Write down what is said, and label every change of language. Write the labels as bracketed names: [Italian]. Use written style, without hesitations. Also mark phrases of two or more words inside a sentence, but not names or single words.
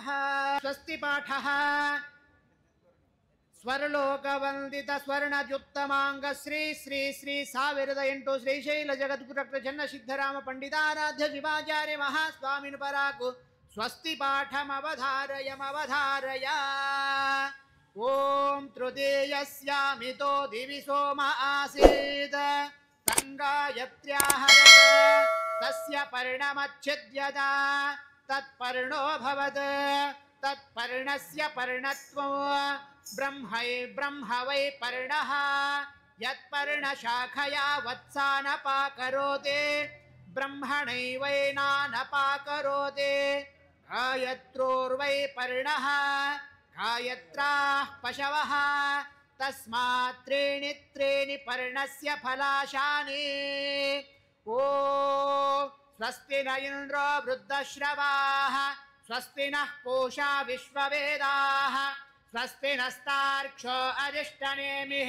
[Sanskrit] ಸ್ವಸ್ತಿ ಪಾಠಃ ಸ್ವರ್ಲೋಕವಂದಿತ ಸ್ವರ್ಣದ್ಯುಕ್ತಮಾಂಗ ಶ್ರೀ ಶ್ರೀ ಶ್ರೀ 1008 ಶ್ರೀಶೈಲ ಜಗದ್ಗುರು ಡಾಕ್ಟರ್ ಚನ್ನಸಿದ್ಧರಾಮ ಪಂಡಿತಾರಾಧ್ಯ ಶಿವಾಚಾರ್ಯ ಮಹಾಸ್ವಾಮಿನ ಪರಾಕು. ಸ್ವಸ್ತಿ ಪಾಠಮವಧಾರಯ. ಓಂ ತೃತೀಯಸ್ಯಾಮಿತೋ ದಿವಿ ಸೋಮ ಆಸೀತ್ ತಂಗಾಯತ್ರ್ಯಾಹರತ ತಸ್ಯ ಪರ್ಣಮಚ್ಛೇದ್ಯದ ತತ್ಪರ್ಣೋ ಭವತ್. ತತ್ಪರ್ಣಸ್ಯ ಪರ್ಣತ್ವಂ ಬ್ರಹ್ಮ ವೈ ಪರ್ಣಃ. ಯತ್ಪರ್ಣಶಾಖಯಾ ವತ್ಸಾನಪಾಕರೋತಿ ಬ್ರಹ್ಮಣೈವೈನಾನಪಾಕರೋತಿ. ಗಾಯತ್ರೋರ್ವೈ ಪರ್ಣಃ ಗಾಯತ್ರಾಃ ಪಶವಃ. ತಸ್ಮಾತ್ ತ್ರೀಣಿ ಪರ್ಣಸ್ಯ ಫಲಾಶಾನಿ. ಓಂ ಸ್ವಸ್ತಿ ನ ಇಂದ್ರೋ ವೃದ್ಧಶ್ರವಾಃ. ಸ್ವಸ್ತಿ ನಃ ಪೂಷಾ ವಿಶ್ವವೇದಾಃ. ಸ್ವಸ್ತಿ ನಸ್ತಾರ್ಕ್ಷ್ಯೋ ಅರಿಷ್ಟನೇಮಿಃ.